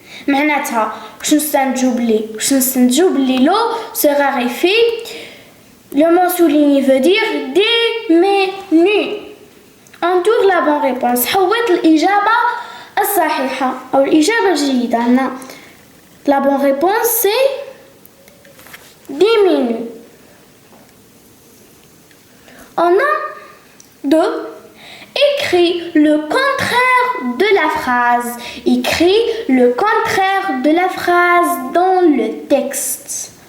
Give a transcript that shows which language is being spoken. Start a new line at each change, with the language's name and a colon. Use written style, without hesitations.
Arabic: معناتها واش نستنتجو بلي
French: l'eau se raréfie. Le mot souligné veut dire diminue. Entoure la bonne réponse.
Arabic: حوّت الإجابة الصحيحة أو الإجابة الجيدة.
French: La bonne réponse c'est diminue. On a deux. Écris le contraire de la phrase. Écris le contraire de la phrase dans le texte.